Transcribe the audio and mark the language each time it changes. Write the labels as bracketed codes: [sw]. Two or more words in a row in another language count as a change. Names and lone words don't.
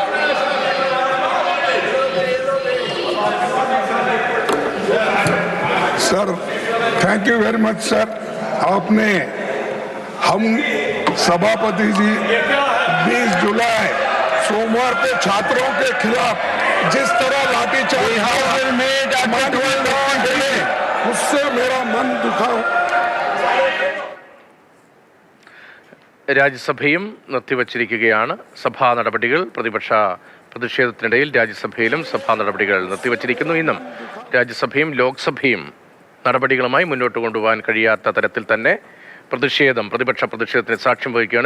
[en] sir thank you very much sir. [hi] आपने हम सभापति जी 20 जुलाई सोमवार को छात्रों के खिलाफ जिस तरह लाठीचार्ज उससे मेरा मन दुखा. [ml] രാജ്യസഭയും നിർത്തിവച്ചിരിക്കുകയാണ്. സഭാ നടപടികൾ പ്രതിപക്ഷ പ്രതിഷേധത്തിനിടയിൽ രാജ്യസഭയിലും സഭാ നടപടികൾ നിർത്തിവച്ചിരിക്കുന്നു. ഇന്നും രാജ്യസഭയും ലോക്സഭയും നടപടികളുമായി മുന്നോട്ട് കൊണ്ടുപോകാൻ കഴിയാത്ത തരത്തിൽ തന്നെ പ്രതിപക്ഷ പ്രതിഷേധത്തിന് സാക്ഷ്യം വഹിക്കുകയാണ്.